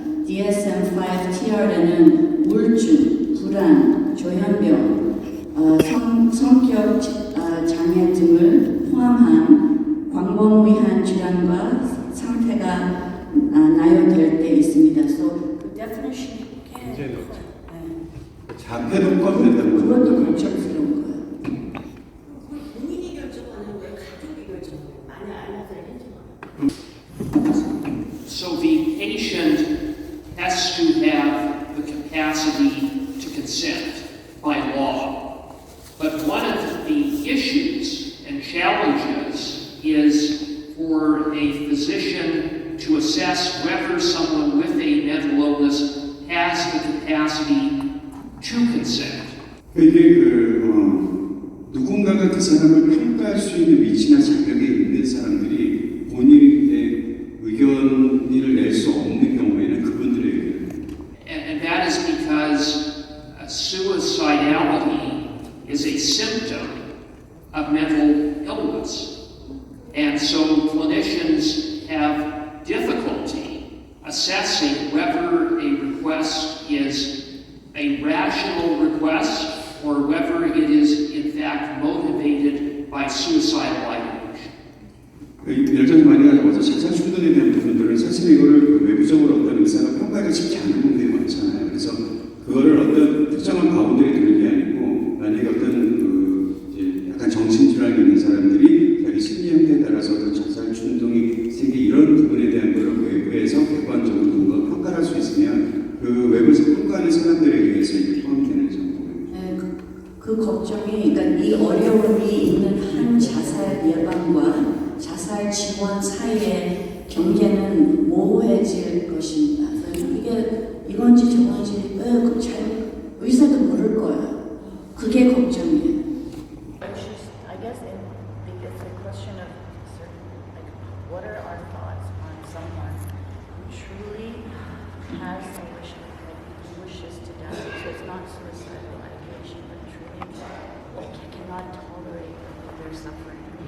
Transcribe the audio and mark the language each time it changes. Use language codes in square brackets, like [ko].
[ko] DSM-5-TR에는 우울증, 불안, 조현병, 성격 장애 등을 포함한 광범위한 질환과 상태가 나열될 때 있습니다. [en] So the definition [ko] 굉장히 넓죠. 자폐도 포함된다는 그것도 거죠. 걱정스러운 거예요. 본인이 결정하는 거예요? 가족이 결정하는 거예요? 만약 안락사를 해주면. [en] So the patient has to have the capacity to consent by law. But one of the issues and challenges is for a physician to assess whether someone with a mental illness has the capacity to consent. [ko] 이게 누군가가 그 사람을 평가할 수 있는 위치나 자격이 있는 사람들이 본인의 의견을 낼 수 없는 경우에는 그분들에게 [en] And that is because suicidality is a symptom of mental illness. And so clinicians have difficulty assessing whether a request is a rational request or whether it is in fact motivated by suicidal ideation. [ko] 예를 들어서 만약에 와서 자살 충동에 대한 부분들은 사실 이거를 외부적으로 어떤 의사가 평가하기가 쉽지 않은 부분들이 많잖아요. 그래서 그거를 어떤 특정한 바운더에 두는 게 아니고 만약에 어떤 이제 약간 정신질환이 있는 사람들이 자기 심리 형태에 따라서 어떤 자살 충동이 생기 이런 부분에 대한 거를 외부에서 객관적으로 누군가 평가를 할 수 있으면 그 외부에서 평가하는 사람들에 의해서 이게 포함이 되는 정도예요. 네, 그 걱정이, 그러니까 이 어려움이 있는 한 자살 예방과 자살 지원 사이의 경계는 모호해질 것입니다. 그래서 이게 이건지 저건지 잘 의사도 모를 거예요. 그게 걱정이에요. [en] I guess it's a question of certain, like, what are our thoughts on someone who truly has a wish, like, wishes to die? So it's not suicidal ideation, but truly cannot tolerate their suffering.